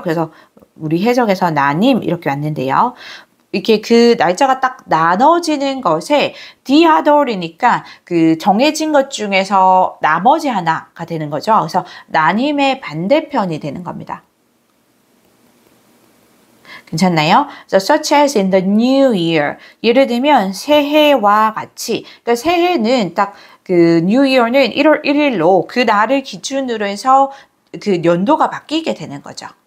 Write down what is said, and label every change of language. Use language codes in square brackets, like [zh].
[ko] 그래서 우리 해석에서 나님 이렇게 왔는데요. 이렇게 그 날짜가 딱 나눠지는 것에 the other이니까 그 정해진 것 중에서 나머지 하나가 되는 거죠. 그래서 나님의 반대편이 되는 겁니다. 괜찮나요? [en] So, such as in the new year. [ko] 예를 들면 새해와 같이. 그러니까 새해는 딱 그 new year는 1월 1일로 그 날을 기준으로 해서 그 연도가 바뀌게 되는 거죠.